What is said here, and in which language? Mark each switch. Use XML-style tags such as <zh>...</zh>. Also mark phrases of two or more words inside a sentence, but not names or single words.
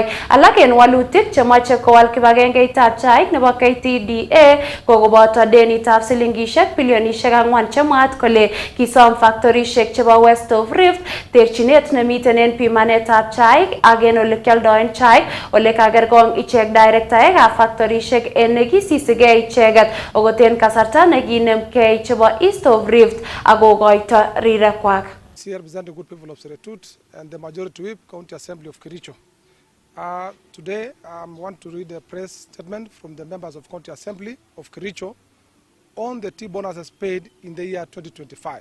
<kln>Alak en walutik chemoche kowal kibagengeitab chaik nebo KTDA kokoboto denitab silingishek bilionishek 4 chemwaat kole kisom factorishek chebo West of Rift terchinet nemiten en pimanetab chaik ak en ole kialdoen chaik ole kakergong ichek direktaekab factorishek en nekisisigei icheket okot en kasarta nekinemkei chebo East of Rift akokoito rirekwak.</kln> <en>Here represent the good people of Seretut and the majority whip County Assembly of Kericho. Today I want to read a press statement from the members of County Assembly of Kericho on the tea bonuses paid in the year 2025.</en>